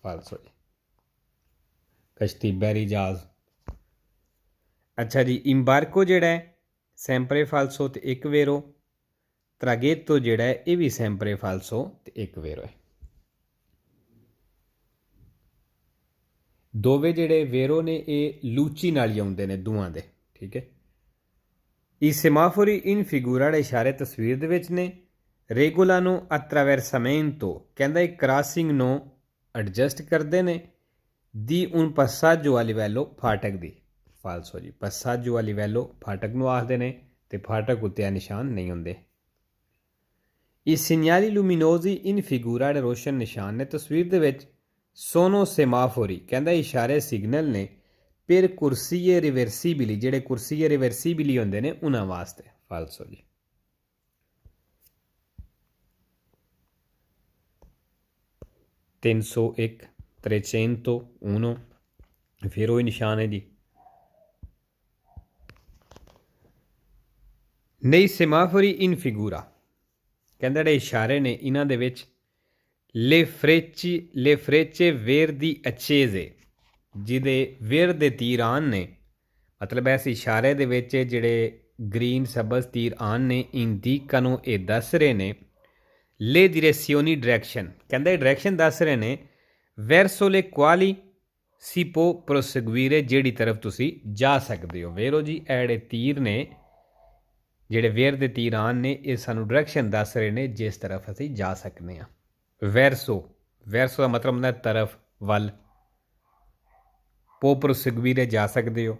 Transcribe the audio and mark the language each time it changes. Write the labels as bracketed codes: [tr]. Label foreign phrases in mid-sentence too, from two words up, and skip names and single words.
[pa] ਫਾਲਸੋ ਜੀ, ਕਸ਼ਤੀ ਬਹਿਰੀ ਜਹਾਜ਼। ਅੱਛਾ ਜੀ, ਇੰਬਾਰਕੋ ਜਿਹੜਾ ਹੈ [it] sempre falso [pa] ਤੇ ਇੱਕ ਵੇਰੋ, ਤਰਾਗੇਤੋ ਜਿਹੜਾ ਹੈ ਇਹ ਵੀ [it] sempre falso [pa] ਤੇ ਇੱਕ ਵੇਰੋ ਹੈ। ਦੋਵੇਂ ਜਿਹੜੇ ਵੇਰੋ ਨੇ ਇਹ ਲੂਚੀ ਨਾਲ ਹੀ ਆਉਂਦੇ ਨੇ ਦੋਵਾਂ ਦੇ, ਠੀਕ ਹੈ। [it] I semafori in figura [pa] ਵਾਲੇ ਇਸ਼ਾਰੇ ਤਸਵੀਰ ਦੇ ਵਿੱਚ ਨੇ। [it] regolano attraversamento [pa] ਕਹਿੰਦਾ ਇਹ ਕ੍ਰਾਸਿੰਗ ਨੂੰ ਐਡਜਸਟ ਕਰਦੇ ਨੇ। [it] ਦੀ un passaggio a livello [pa] ਫਾਟਕ ਦੀ। ਫਾਲਸੋ ਜੀ, [it] passaggio a livello [pa] ਫਾਟਕ ਨੂੰ ਆਖਦੇ ਨੇ ਤੇ ਫਾਟਕ ਉੱਤੇ ਆ ਨਿਸ਼ਾਨ ਨਹੀਂ ਹੁੰਦੇ। [it] I segnali luminosi in figura [pa] ਵਾਲੇ ਰੋਸ਼ਨ ਨਿਸ਼ਾਨ ਨੇ ਤਸਵੀਰ ਦੇ ਵਿੱਚ। [it] sono semafori [pa] ਕਹਿੰਦਾ ਇਸ਼ਾਰੇ ਸਿਗਨਲ ਨੇ [it] per corsie reversibili, [pa] ਜਿਹੜੇ [it] corsie reversibili [pa] ਹੁੰਦੇ ਨੇ ਉਹਨਾਂ ਵਾਸਤੇ। ਫਾਲਸੋ ਜੀ। ਤਿੰਨ ਸੌ ਇੱਕ 301 ਫਿਰ ਉਹੀ ਨਿਸ਼ਾਨ ਹੈ ਜੀ। ਨਹੀਂ [it] semafori in figura [pa] ਕਹਿੰਦਾ ਜਿਹੜੇ ਇਸ਼ਾਰੇ ਨੇ ਇਹਨਾਂ ਦੇ ਵਿੱਚ [it] le frecce verdi accese, [pa] ਜਿਹਦੇ ਵੇਰ ਦੇ ਤੀਰ ਆਨ ਨੇ, ਮਤਲਬ ਇਸ ਇਸ਼ਾਰੇ ਦੇ ਵਿੱਚ ਜਿਹੜੇ ਗ੍ਰੀਨ ਸਬਜ਼ ਤੀਰ ਆਨ ਨੇ ਇੰਡੀਕano ਇਹ ਦੱਸ ਰਹੇ ਨੇ [it] le direzioni [pa] ਡਾਇਰੈਕਸ਼ਨ, ਕਹਿੰਦਾ ਇਹ ਡਾਇਰੈਕਸ਼ਨ ਦੱਸ ਰਹੇ ਨੇ [it] verso le quali si può proseguire, [pa] ਜਿਹੜੀ ਤਰਫ ਤੁਸੀਂ ਜਾ ਸਕਦੇ ਹੋ। ਵੇਰੋ ਜੀ ਇਹ ਜਿਹੜੇ ਤੀਰ ਨੇ, ਜਿਹੜੇ ਵੇਰ ਦੇ ਤੀਰ ਆਨ ਨੇ, ਇਹ ਸਾਨੂੰ ਡਾਇਰੈਕਸ਼ਨ ਦੱਸ ਰਹੇ ਨੇ ਜਿਸ ਤਰਫ ਅਸੀਂ ਜਾ ਸਕਦੇ ਹਾਂ। ਵੈਰਸੋ ਦਾ ਮਤਲਬ ਹੁੰਦਾ ਤਰਫ, ਵੱਲ। [it] può proseguire [pa] ਜਾ ਸਕਦੇ ਹੋ।